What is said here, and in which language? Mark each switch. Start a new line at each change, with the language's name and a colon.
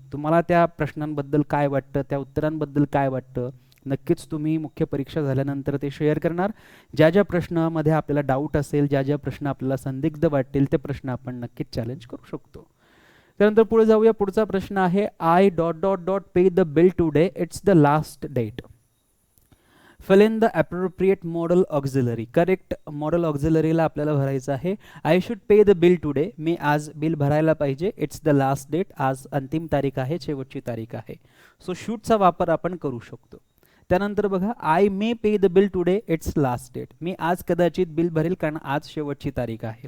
Marathi: तुम्हाला त्या प्रश्नांबद्दल काय वाटतं, त्या उत्तरांबद्दल काय वाटतं, नक्कीच तुम्ही मुख्य परीक्षा झाल्यानंतर ते शेअर करणार. ज्या ज्या प्रश्नामध्ये आपल्याला डाऊट असेल, ज्या ज्या प्रश्न आपल्याला संदिग्ध वाटतील ते प्रश्न आपण नक्कीच चॅलेंज करू शकतो. त्यानंतर पुढे जाऊया. पुढचा प्रश्न आहे
English: I dot dot dot pay the bill today, it's the last date. Fill in the appropriate modal auxiliary.
Marathi: Correct model ऑक्झिलरीला आपल्याला भरायचं आहे
English: I should pay the bill today,
Marathi: मी आज बिल भरायला पाहिजे.
English: it's the last date,
Marathi: आज अंतिम तारीख आहे, शेवटची तारीख आहे. सो शूडचा वापर आपण करू शकतो. त्यानंतर बघा,
English: I may pay the bill today, it's last date,
Marathi: मी आज कदाचित बिल भरेल कारण आज शेवटची तारीख आहे.